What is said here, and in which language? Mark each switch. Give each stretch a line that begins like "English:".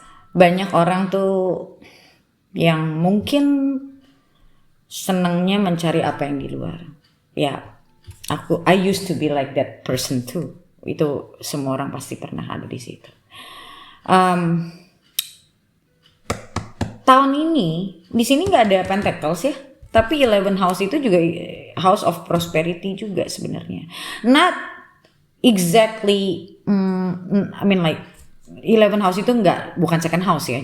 Indonesian: Banyak orang tuh yang mungkin senangnya mencari apa yang di luar.
English: Ya, I used to be like that person too.
Indonesian: Itu semua orang pasti pernah ada di situ. Tahun ini di sini nggak ada Pentacles ya, tapi 11 house itu juga
English: house of prosperity
Indonesian: juga sebenarnya.
English: Not exactly, I mean like 11 house
Indonesian: itu bukan
English: second house
Indonesian: ya.